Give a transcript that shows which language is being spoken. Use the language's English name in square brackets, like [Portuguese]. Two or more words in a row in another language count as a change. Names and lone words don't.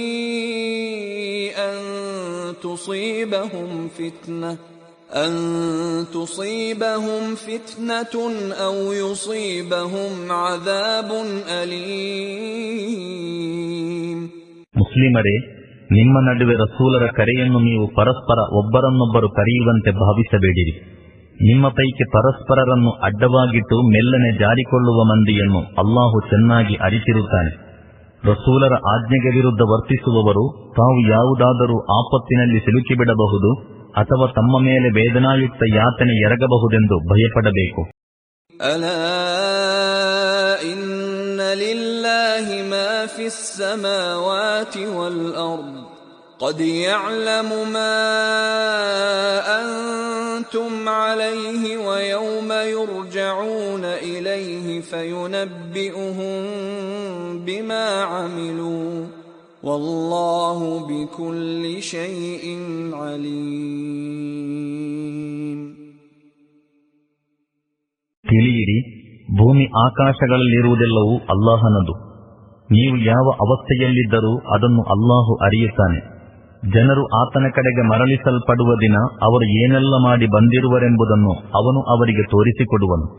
[Arabic] أن تصيبهم فتنة أو يصيبهم عذاب أليم. [Kannada] ಮುಸ್ಲಿಮರೇ, ನಿಮ್ಮ ನಡುವೆ ರಸೂಲರ ಕರೆಯನ್ನು ನೀವು ಪರಸ್ಪರ ಒಬ್ಬರನ್ನೊಬ್ಬರು ಕರೆಯುವಂತೆ ಭಾವಿಸಬೇಡಿರಿ. ನಿಮ್ಮ ಪೈಕಿ ಪರಸ್ಪರರನ್ನು ಅಡ್ಡವಾಗಿಟ್ಟು ಮೆಲ್ಲನೆ ಜಾರಿಕೊಳ್ಳುವ ಮಂದಿಯನ್ನು ಅಲ್ಲಾಹು ಚೆನ್ನಾಗಿ ಅರಿತಿರುತ್ತಾನೆ. ರಸೂಲರ ಆಜ್ಞೆಗೆ ವಿರುದ್ಧ ವರ್ತಿಸುವವರು ತಾವು ಯಾವುದಾದರೂ ಆಪತ್ತಿನಲ್ಲಿ ಸಿಲುಕಿಬಿಡಬಹುದು ಅಥವಾ ತಮ್ಮ ಮೇಲೆ ವೇದನಾಯುಕ್ತ ಯಾತನೆ ಎರಗಬಹುದೆಂದು ಭಯಪಡಬೇಕು. [Arabic] ألا إن لله ما في السماوات والأرض قد يعلم ما أنتم عليه ويوم يرجعون إليه فينبئهم بما عملوا والله بكل شيء عليم. [Kannada] ತಿಳಿಯಿರಿ, ಭೂಮಿ ಆಕಾಶಗಳಲ್ಲಿರುವುದೆಲ್ಲವೂ ಅಲ್ಲಾಹನದು. ನೀವು ಯಾವ ಅವಸ್ಥೆಯಲ್ಲಿದ್ದರೂ ಅದನ್ನು ಅಲ್ಲಾಹು ಅರಿಯುತ್ತಾನೆ. ಜನರು ಆತನ ಕಡೆಗೆ ಮರಳಿಸಲ್ಪಡುವ ದಿನ ಅವರು ಏನೆಲ್ಲ ಮಾಡಿ ಬಂದಿರುವರೆಂಬುದನ್ನು ಅವನು ಅವರಿಗೆ ತೋರಿಸಿಕೊಡುವನು.